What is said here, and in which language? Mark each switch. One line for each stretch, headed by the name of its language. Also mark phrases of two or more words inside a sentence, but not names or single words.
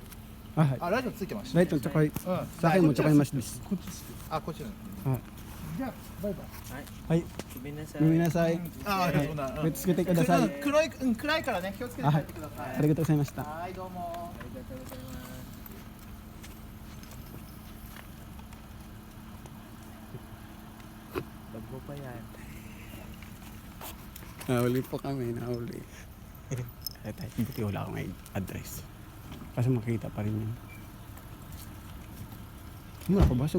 Japanese: あ、はい。あ、ライトついてました。ライトちょこい。さへもちょこいましです。こっちつける。あ、こっちなんだ。はい。じゃあバイバイ。はい。ごめんなさい。ごめんなさい。あ、そんな。気をつけてください。黒い、暗いからね、気をつけて帰ってください。ありがとうございました。はい、どうも。ありがとうございます。
Filipino: Bago pa yan. Nahuli po kami, nahuli. Buti wala akong address. Kasi makita pa rin yun. Mura ko ba?